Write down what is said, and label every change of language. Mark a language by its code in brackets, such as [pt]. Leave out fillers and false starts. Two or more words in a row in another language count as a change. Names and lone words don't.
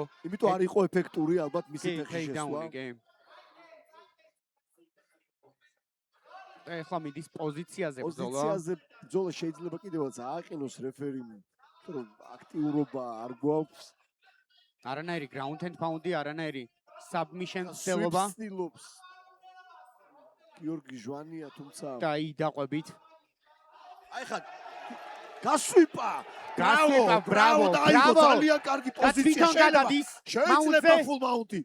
[ka] იმიტომ არ იყო ეფექტური ალბათ მისი ფეხში შესვლა. ეხლა მიდის პოზიციაზე ბრძოლა. პოზიციაზე ბრძოლა შეიძლება კიდევაც ააყენოს რეფერიმ, რომ აქტიურობა არ გვაქვს. არანაირი [en] ground and pound-ი, [ka] არანაირი submission ცდილობა. ცდილობს გიორგი ჟვანია თუმცა და დაყვებით. აი ხა გასვიპა. ბრავო, ძალიან კარგი პოზიცია შეიძლება [en] full mount-ი.